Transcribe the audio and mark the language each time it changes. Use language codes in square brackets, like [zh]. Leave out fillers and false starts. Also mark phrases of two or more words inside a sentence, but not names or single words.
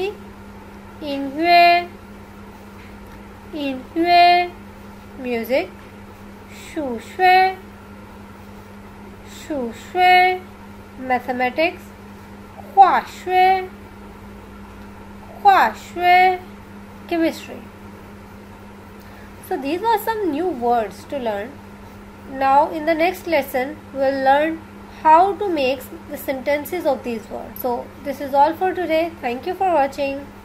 [zh] 音乐，音乐, म्यूजिक। 数学，数学, मैथमेटिक्स। 化学，化学, केमिस्ट्री। [en] So these were some new words to learn. Now in the next lesson we'll learn how to make the sentences of these words. So this is all for today. Thank you for watching.